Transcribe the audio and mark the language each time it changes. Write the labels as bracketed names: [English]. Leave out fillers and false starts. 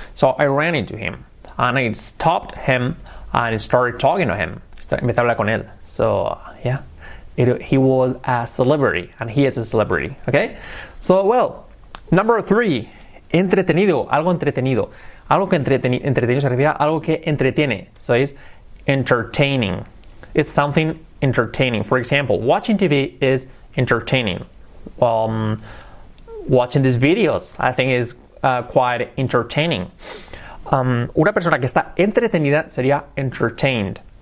[English] So I ran into him, and I stopped him and started talking to him. [Spanish] Empecé a hablar con él. [English] So, yeah, he was a celebrity, and he is a celebrity, okay? So, well, number 3, entretenido, [Spanish] algo entretenido. Algo que entretenido se refiere a algo que entretiene. [English] So, it's entertaining. It's something entertaining. For example, watching TV is entertaining. Watching these videos, I think, is quite entertaining. [Spanish] Una persona que está entretenida sería entertained.